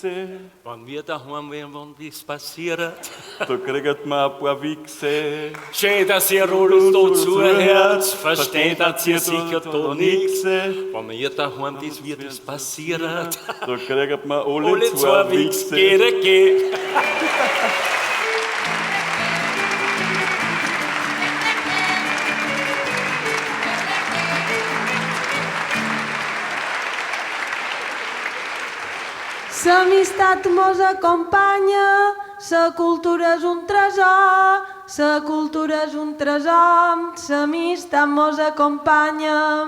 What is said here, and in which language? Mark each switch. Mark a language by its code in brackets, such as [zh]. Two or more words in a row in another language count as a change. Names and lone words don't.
[de] Wenn wir daheim wären, wenn was passiert. da kriegt man ein paar Wichse. Schön, dass ihr alle da zuhört. Versteht ihr sicher da nichts. Wenn wir daheim das wird, was passiert. Da kriegt man alle Alle zwei zwei Wichse. Wichse. Geh. [ca] L'amistat mos acompanya, la cultura és un tresor, la cultura és un tresor, l'amistat mos acompanya.